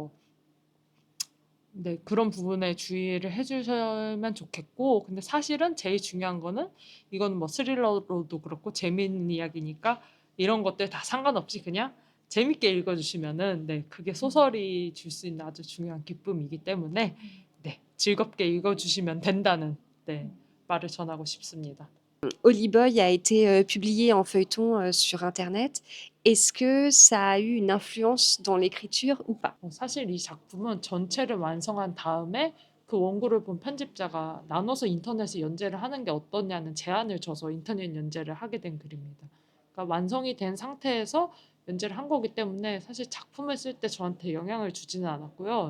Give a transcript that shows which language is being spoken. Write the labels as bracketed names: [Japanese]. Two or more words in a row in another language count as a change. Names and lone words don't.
[Korean] 그래서 뭐 네, 그런 부분에 주의를 해 주시면 좋겠고, 근데 사실은 제일 중요한 거는 이거는 뭐 스릴러로도 그렇고 재미있는 이야기니까 이런 것들 다 상관없이 그냥 재밌게 읽어 주시면은 네, 그게 소설이 줄 수 있는 아주 중요한 기쁨이기 때문에 네, 즐겁게 읽어 주시면 된다는 네, 말을 전하고 싶습니다. [French] Holy a été publié en feuilleton sur Internet. Est-ce que ça a eu une influence dans l'écriture ou pas? [Korean] 사실 이 작품은 전체를 완성한 다음에 그 원고를 본 편집자가 나눠서 인터넷에 연재를 하는 게 어떠냐는 제안을 줘서 인터넷 연재를 하게 된 글입니다. 그러니까 완성이 된 상태에서 연재를 한 거기 때문에 사실 작품을 쓸 때 저한테 영향을 주지는 않았고요.